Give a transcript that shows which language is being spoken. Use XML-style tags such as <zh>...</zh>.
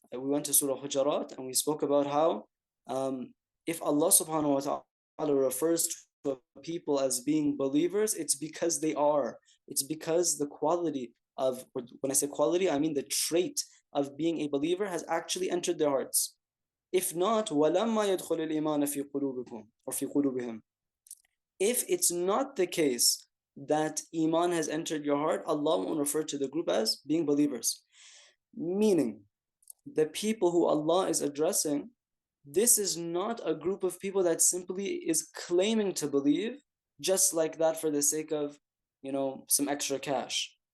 <en>We went to Surah Hujarat and we spoke about how if Allah subhanahu wa ta'ala refers to people as being believers, it's because they are. It's because the quality of, when I say quality, I mean the trait of being a believer has actually entered their hearts. If not,</en> <ar>وَلَمَّا يَدْخُلِ الْإِيمَانَ فِي قُلُوبِكُمْ or فِي قُلُوبِهِمْ.</ar> <en>If it's not the case that Iman has entered your heart, Allah won't refer to the group as being believers. Meaning, the people who Allah is addressing, this is not a group of people that simply is claiming to believe just like that for the sake of, some extra cash.</en>